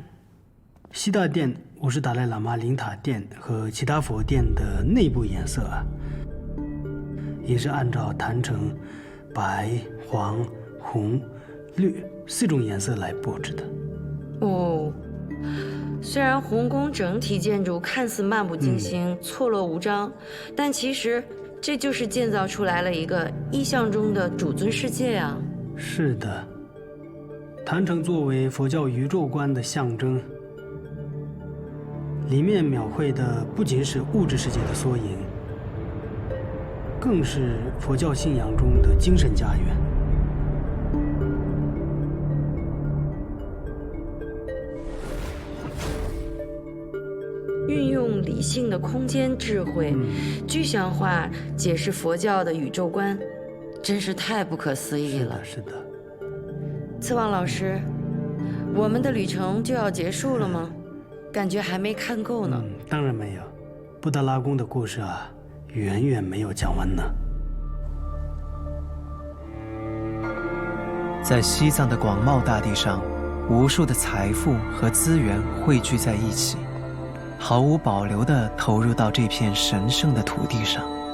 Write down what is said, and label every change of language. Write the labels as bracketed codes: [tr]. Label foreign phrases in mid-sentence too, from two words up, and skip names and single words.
[zh] 西大殿五世達賴喇嘛靈塔殿和其他佛殿的內部顏色也是按照坦城白、黃、紅、綠4種顏色來布置的。雖然洪宮整體建築看似漫不經心、錯落無章，但其實這就是建造出來了一個意象中的主尊世界啊。是的，坛城作為佛教宇宙觀的象徵，裡面描繪的不僅是物質世界的縮影，更是佛教信仰中的精神家園。運用理性的空間智慧，具象化解釋佛教的宇宙觀，真是太不可思議了。是的。次旺老師，我們的旅程就要結束了嗎？感覺還沒看夠呢。當然沒有，布達拉宮的故事遠遠沒有講完呢。在西藏的廣袤大地上，無數的財富和資源匯聚在一起，毫無保留地投入到這片神聖的土地上。